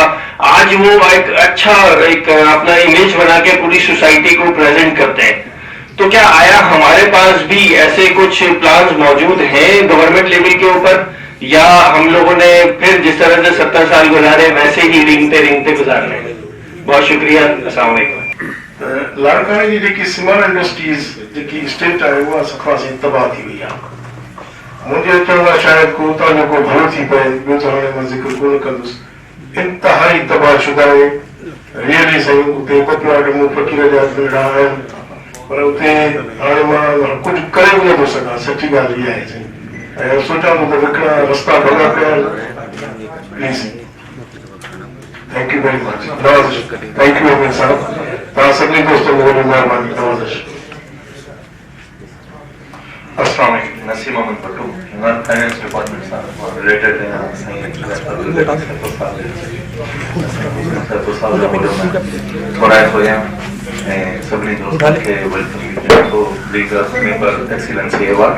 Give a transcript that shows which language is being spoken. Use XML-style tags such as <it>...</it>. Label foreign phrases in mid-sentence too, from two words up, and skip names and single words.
<ur>آج وہ ایک اچھا ایک اپنا امیج بنا کے پوری سوسائٹی کو پریزنٹ کرتے ہیں. تو کیا آیا ہمارے پاس بھی ایسے کچھ پلانز موجود ہیں</ur> <en>government level</en> <ur>کے اوپر، یا ہم لوگوں نے پھر جس طرح سے 70 سال گزارے ویسے ہی رینگتے گزارنے؟ بہت شکریہ. السلام علیکم.</ur> <sd>लाड़काने जी जेकी सीमेंट इंडस्ट्रीज जेकी स्टेट आहे उहा सफ़ा सी तबाह थी वई आहे. मुंहिंजे अचण लाइ शायदि को उतां जो को भलो थी पए, ॿियो त हाणे मां ज़िक्र कोन कंदुसि. इंतिहाई तबाह शुदा आहे. रियली साईं उते पतवाड़ मूं फ़क़ीर जा नंढा आहिनि, पर उते हाणे मां कुझु करे बि नथो सघां. सची ॻाल्हि इहा आहे साईं. ऐं सोचां थो त विकिणा रस्ता भॻा पिया आहिनि.</sd> <en>Please thank you very much. Nawaz thank you Amir Sahab.</en> <sd>तव्हां सभिनी दोस्तनि खे वॾी महिरबानी. नवाज़. अस्सलाम वालेकुम. नसीम अहमद भट्टू,</sd> <en>non finance department</en> <sd>सां रिलेटेड आहियां. थोरा हुया ऐं सभिनी दोस्तनि खे वेलकम कयां थो</sd> <en>league of member excellency award.</en>